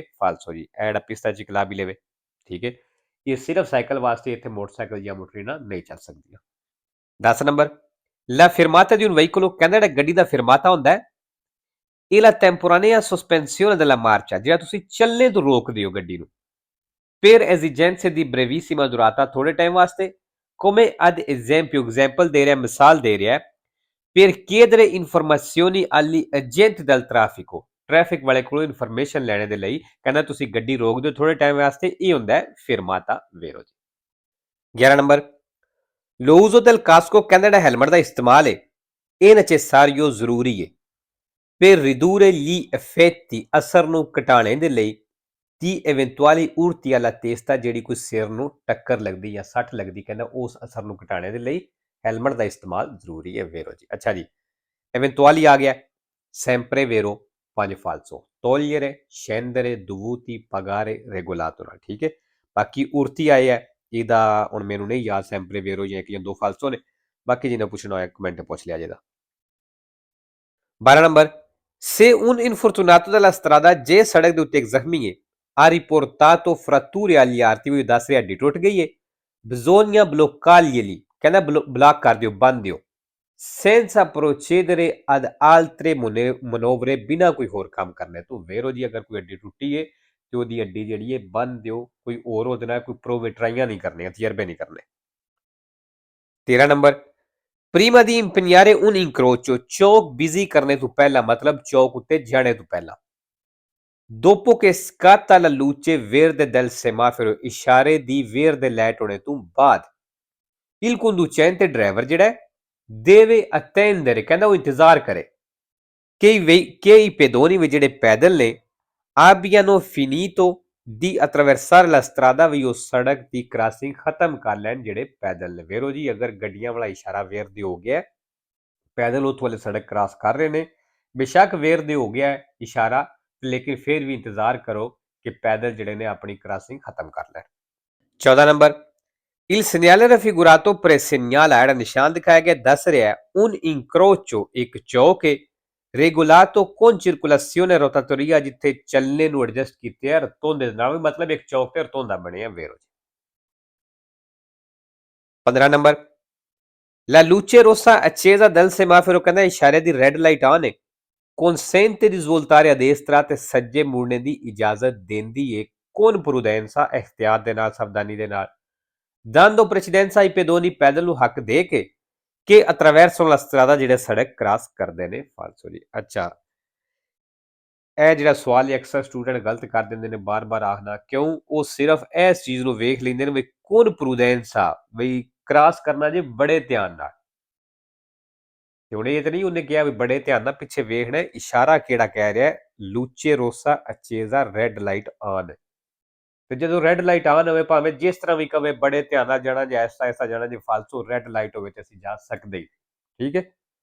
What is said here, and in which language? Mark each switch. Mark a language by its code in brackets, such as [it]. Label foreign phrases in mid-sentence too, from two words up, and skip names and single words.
[pa] ਫਾਲਸੋ ਜੀ ਇਹ ਜਿਹੜਾ [it] pista ciclabile [pa] ਵੇ, ਠੀਕ ਹੈ, ਇਹ ਸਿਰਫ ਸਾਈਕਲ ਵਾਸਤੇ, ਇੱਥੇ ਮੋਟਰਸਾਈਕਲ ਜਾਂ ਮੋਟਰੀਨਾ ਨਹੀਂ ਚੱਲ ਸਕਦੀਆਂ। 10 ਨੰਬਰ, [it] la fermata di un veicolo [pa] ਕਹਿੰਦਾ ਜਿਹੜਾ ਗੱਡੀ ਦਾ ਫਿਰਮਾਤਾ ਹੁੰਦਾ ਹੈ [it] e la temporanea sospensione della marcia [pa] ਜਿਹੜਾ ਤੁਸੀਂ ਚੱਲਣੇ ਤੋਂ ਰੋਕਦੇ ਹੋ ਗੱਡੀ ਨੂੰ [it] per esigenze di brevissima durata [pa] ਥੋੜੇ ਟਾਈਮ ਵਾਸਤੇ [it] come ad esempio [pa] example ਦੇ ਰਿਹਾ, ਮਿਸਾਲ ਦੇ ਰਿਹਾ [it] per chiedere informazioni agli agenti del traffico [pa] ਟ੍ਰੈਫਿਕ ਵਾਲੇ ਕੋਲੋਂ ਇਨਫੋਰਮੇਸ਼ਨ ਲੈਣੇ ਦੇ ਲਈ ਕਹਿੰਦਾ ਤੁਸੀਂ ਗੱਡੀ ਰੋਕ ਦਿਓ ਥੋੜੇ ਟਾਈਮ ਵਾਸਤੇ, ਇਹ ਹੁੰਦਾ ਹੈ [it] fermata vero [pa] ਜੀ। 11 ਨੰਬਰ, [it] lo uso del casco [pa] ਕਹਿੰਦਾ ਜਿਹੜਾ ਹੈਲਮਟ ਦਾ ਇਸਤੇਮਾਲ ਹੈ ਇਹ necessario ਜ਼ਰੂਰੀ ਹੈ [it] per ridurre gli effetti [pa] ਅਸਰ ਨੂੰ ਘਟਾਉਣੇ ਦੇ ਲਈ ਦੀ [it] eventuali urti alla testa [pa] ਜਿਹੜੀ ਕੋਈ ਸਿਰ ਨੂੰ ਟੱਕਰ ਲੱਗਦੀ ਜਾਂ ਸੱਟ ਲੱਗਦੀ, ਕਹਿੰਦਾ ਉਸ ਅਸਰ ਨੂੰ ਘਟਾਉਣੇ ਦੇ ਲਈ ਹੈਲਮਟ ਦਾ ਇਸਤੇਮਾਲ ਜ਼ਰੂਰੀ ਹੈ ਵੇਰੋ ਜੀ। ਅੱਛਾ ਜੀ, [it] eventuali [pa] ਆ ਗਿਆ [it] sempre vero 5 falso togliere scendere dovuti pagare regolato [pa] ਨਾਲ, ਠੀਕ ਹੈ। ਬਾਕੀ ਉਰਤੀ ਆਏ ਹੈ, ਇਹਦਾ ਹੁਣ ਮੈਨੂੰ ਨਹੀਂ ਯਾਦ [it] sempre vero [pa] ਜਾਂ ਇੱਕ ਜਾਂ ਦੋ ਫਾਲਸੋ ਨੇ, ਬਾਕੀ ਜਿਹਨੇ ਪੁੱਛਣਾ ਹੋਇਆ ਕਮੈਂਟ ਪੁੱਛ ਲਿਆ ਜੇਦਾ। 12 ਨੰਬਰ, [it] se un infortunato della strada [pa] ਜੇ ਸੜਕ ਦੇ ਉੱਤੇ ਇੱਕ ਜ਼ਖਮੀ ਹੈ [it] ha riportato fratture agli arti, [pa] ਉਹ ਦੱਸ ਰਿਹਾ ਹੱਡੀ ਟੁੱਟ ਗਈ ਹੈ [it] bisogna bloccarglieli [pa] ਕਹਿੰਦਾ ਬਲਾਕ ਕਰ ਦਿਓ, ਬੰਨ ਦਿਓ [it] senza procedere ad altre manovre [pa] ਬਿਨਾਂ ਕੋਈ ਹੋਰ ਕੰਮ ਕਰਨੇ ਤੋਂ ਵੇਰੋ ਜੀ। ਅਗਰ ਕੋਈ ਹੱਡੀ ਟੁੱਟੀ ਹੈ ਤੇ ਉਹਦੀ ਹੱਡੀ ਜਿਹੜੀ ਹੈ ਬੰਨ ਦਿਓ, ਕੋਈ ਹੋਰ ਉਹਦੇ ਨਾਲ ਕੋਈ ਪ੍ਰੋਵੇ ਟਰਾਈਆਂ ਨਹੀਂ ਕਰਨੀਆਂ, ਤਜਰਬੇ ਨਹੀਂ ਕਰਨੇ। 13 ਨੰਬਰ, [it] prima di impegnare un incrocio [pa] ਚੌਕ ਬਿਜ਼ੀ ਕਰਨੇ ਤੋਂ ਪਹਿਲਾਂ, ਮਤਲਬ ਚੌਕ ਉੱਤੇ ਜਾਣੇ ਤੋਂ ਪਹਿਲਾਂ [it] dopo che scatta la luce verde del semaforo [pa] ਇਸ਼ਾਰੇ ਦੀ verde ਲਾਈਟ ਹੋਣੇ ਤੋਂ ਬਾਅਦ [it] il conducente [pa] ਡਰਾਈਵਰ ਜਿਹੜਾ [it] deve attendere [pa] ਕਹਿੰਦਾ ਉਹ ਇੰਤਜ਼ਾਰ ਕਰੇ [it] che i pedoni [pa] ਵੀ ਜਿਹੜੇ ਪੈਦਲ ਨੇ [it] abbiano finito di attraversare la strada [pa] ਵੀ ਉਹ ਸੜਕ ਦੀ ਕ੍ਰਾਸਿੰਗ ਖਤਮ ਕਰ ਲੈਣ ਜਿਹੜੇ ਪੈਦਲ ਨੇ ਵੇਰੋ ਜੀ। ਅਗਰ ਗੱਡੀਆਂ ਵਾਲਾ ਇਸ਼ਾਰਾ ਵੇਰਦੇ ਹੋ ਗਿਆ, ਪੈਦਲ ਉੱਥੋਂ ਵਾਲੇ ਸੜਕ ਕ੍ਰਾਸ ਕਰ ਰਹੇ ਨੇ, ਬੇਸ਼ੱਕ ਵੇਰਦੇ ਹੋ ਗਿਆ ਇਸ਼ਾਰਾ, ਲੇਕਿਨ ਫਿਰ ਵੀ ਇੰਤਜ਼ਾਰ ਕਰੋ ਕਿ ਪੈਦਲ ਜਿਹੜੇ ਨੇ ਆਪਣੀ ਕ੍ਰਾਸਿੰਗ ਖਤਮ ਕਰ ਲੈਣ। 14 ਨੰਬਰ, [it] il segnale raffigurato presegnala [pa] ਜਿਹੜਾ ਨਿਸ਼ਾਨ ਦਿਖਾਇਆ ਗਿਆ ਦੱਸ ਰਿਹਾ [it] un incrocio [pa] ਇੱਕ ਚੌਕ ਹੈ [it] regolato con circolazione rotatoria [pa] ਜਿੱਥੇ ਚੱਲਣੇ ਨੂੰ ਐਡਜਸਟ ਕੀਤੇ ਹੈ ਰਤੋਂਦੇ ਦੇ ਨਾਲ, ਮਤਲਬ ਇੱਕ ਚੌਕ ਤੇ ਰਤੋਂਦਾ ਬਣਿਆ ਵੇਰੋ ਜੀ। 15 ਨੰਬਰ, [it] la luce rossa accesa del semaforo [pa] ਕਹਿੰਦਾ ਇਸ਼ਾਰੇ ਦੀ [en] red light on [pa] ਹੈ [it] consente di svoltare a destra [pa] ਤੇ ਸੱਜੇ ਮੁੜਨੇ ਦੀ ਇਜਾਜ਼ਤ ਦਿੰਦੀ ਹੈ [it] con prudenza [pa] ਇhtiyat ਦੇ ਨਾਲ, ਸਾਵਧਾਨੀ ਦੇ ਨਾਲ [it] dando precedenza ai pedoni [pa] ਪੈਦਲ ਨੂੰ ਹੱਕ ਦੇ ਕੇ ਕਿ [it] attraverso la strada [pa] ਜਿਹੜੇ ਸੜਕ ਕ੍ਰਾਸ ਕਰਦੇ ਨੇ। ਫਾਲਸੋ ਜੀ। ਅੱਛਾ, ਇਹ ਜਿਹੜਾ ਸਵਾਲ ਅਕਸਰ ਸਟੂਡੈਂਟ ਗਲਤ ਕਰ ਦਿੰਦੇ ਨੇ, ਬਾਰ-ਬਾਰ ਆਖਣਾ ਕਿਉਂ, ਉਹ ਸਿਰਫ ਇਸ ਚੀਜ਼ ਨੂੰ ਵੇਖ ਲੈਂਦੇ ਨੇ ਵੀ [it] con prudenza [pa] ਵੀ ਕ੍ਰਾਸ ਕਰਨਾ ਜੇ ਬੜੇ ਧਿਆਨ ਨਾਲ, ਤੇ ਹੁਣ ਇਹ ਤਾਂ ਨਹੀਂ ਉਹਨੇ ਕਿਹਾ ਵੀ ਬੜੇ ਧਿਆਨ ਨਾਲ, ਪਿੱਛੇ ਵੇਖਣਾ ਇਸ਼ਾਰਾ ਕਿਹੜਾ ਕਹਿ ਰਿਹਾ [it] luce rossa accesa [en] red light on, [pa] ਤੇ ਜਦੋਂ [en] red light on [pa] ਹੋਵੇ ਭਾਵੇਂ ਜਿਸ ਤਰ੍ਹਾਂ ਵੀ ਕਵੇ ਬੜੇ ਧਿਆਨ ਨਾਲ ਜਾਣਾ ਜਾਂ ਐਸਾ ਐਸਾ ਜਾਣਾ, ਜੇ ਫਾਲਤੂ [en] red light [pa] ਹੋਵੇ ਤੇ ਅਸੀਂ ਜਾ ਸਕਦੇ ਹੀ, ਠੀਕ ਹੈ।